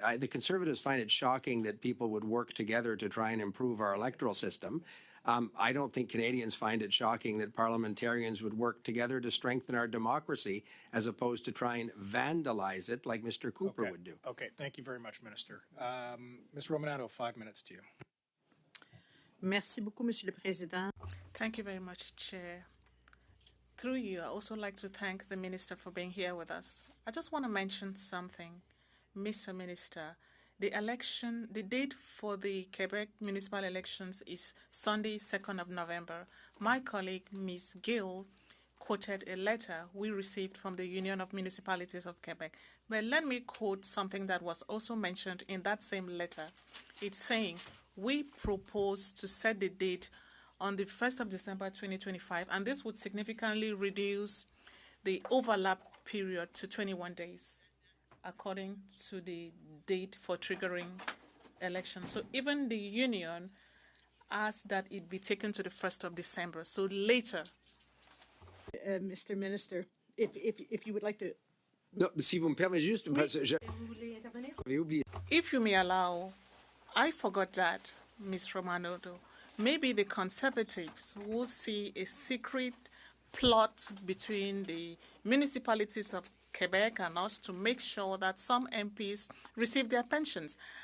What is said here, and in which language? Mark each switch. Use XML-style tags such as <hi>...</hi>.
<en>The Conservatives find it shocking that people would work together to try and improve our electoral system. I don't think Canadians find it shocking that parliamentarians would work together to strengthen our democracy as opposed to try and vandalize it like Mr. Cooper would do. Okay, thank you very much, Minister. Ms. Romanato, 5 minutes to you.</en> <fr>Merci beaucoup, Monsieur le Président.</fr> <en>Thank you very much, Chair. Through you, I also like to thank the Minister for being here with us. I just want to mention something, Mr. Minister. The date for the Quebec municipal elections is Sunday, 2nd of November. My colleague, Ms. Gill, quoted a letter we received from the Union of Municipalities of Quebec. But let me quote something that was also mentioned in that same letter. It's saying, we propose to set the date on the 1st of December 2025, and this would significantly reduce the overlap period to 21 days, according to the date for triggering elections. So even the union asked that it be taken to the 1st of December, so later. Mr. Minister, if you would like to.</en> <fr>No, si vous me permettez juste, parce que j'avais oublié.</fr> <en>If you may allow, I forgot that, Ms. Romanodo. Maybe the Conservatives will see a secret plot between the municipalities of Quebec and us to make sure that some MPs receive their pensions.</en>